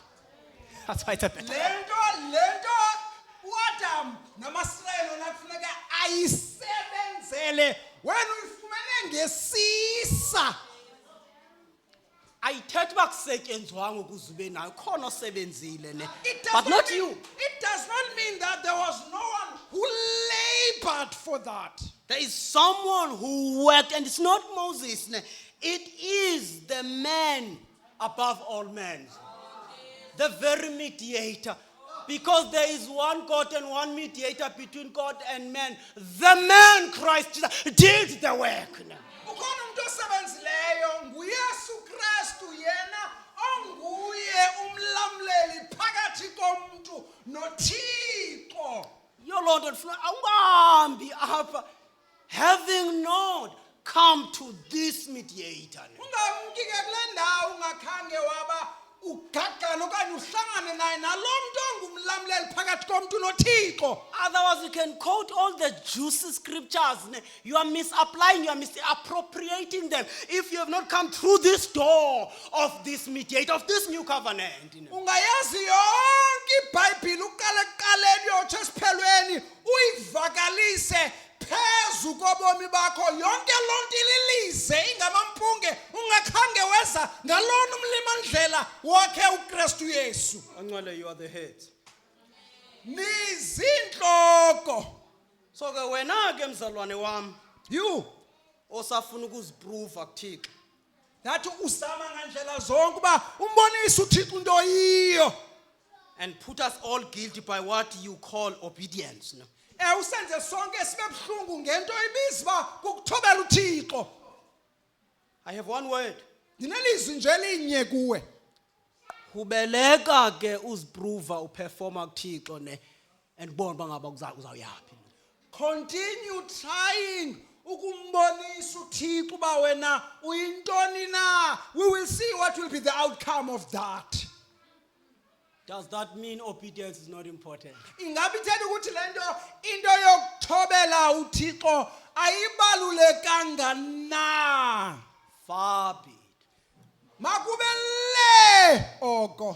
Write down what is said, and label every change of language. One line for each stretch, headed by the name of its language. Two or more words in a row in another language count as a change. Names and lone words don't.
English: That's why it's a better.
Xhosa: Lento uAdam namasirayeli nakufuneka ayisebenzele wena uyifumene ngesisa. Ayithetha uba kusetyenzwanga ukuze ube nayo khona osebenzile ne.
English: It does But not not mean- you. It does not mean that there was no one who labored for that. There is someone who worked, and it's not Moses. Ne. It is the man above all men. The very mediator. Because there is one God and one mediator between God and man. The man, Christ Jesus, did the work. Ne.
Xhosa: Ukhona umuntu osebenzileyo nguYesu Kristu yena onguye umlamleli phakathi komuntu noThixo. Yolonto ndifuna awungahambi apha
English: having not come to this mediator. Ne.
Xhosa: Ungamki ke kule ndawo ungakhange waba ugagana okanye uhlangane naye nalo muntu umlamleli phakathi komuntu noThixo.
English: Otherwise, you can quote all the juicy scriptures. You are misapplying, you are misappropriating them. If you have not come through this door of this mediator, of this new covenant.
Xhosa: Ungayazi yonke iBhayibheli uqala ekuqaleni yotsho esiphelweni uyivakalise phezu kobomi bakho yonke lonto ililize ingamampunge ungakhange weza ngalona umlimandlela wakhe uKristu Yesu. Angcwele,
English: you are the head.
Xhosa: Nizinhloko. So ke wena ke mzalwane wami You osafuna ukuziprove kuThixo. that uzama ngandlela zonke uba umbonise uThixo into yiyo.
English: And put us all guilty by what you call obedience. No?
Xhosa: Usenze sonke sibe buhlungu ngento ibiza ba kukuthobela uThixo.
English: I have one word.
Xhosa: Ndinelizwi nje linye kuwe. Ubeleka ke uziprove uperforma kuThixo ne and bona bangaba uzawuyapi.
English: Continue trying
Xhosa: ukumbonisa uThixo uba wena uyintoni na.
English: We will see what will be the outcome of that. Does that mean obedience is not important?
Xhosa: Ingabe ithetha ukuthi lento into yokuthobela uThixo ayibalulekanga na.
English: Far be it.
Xhosa: Makube le oko.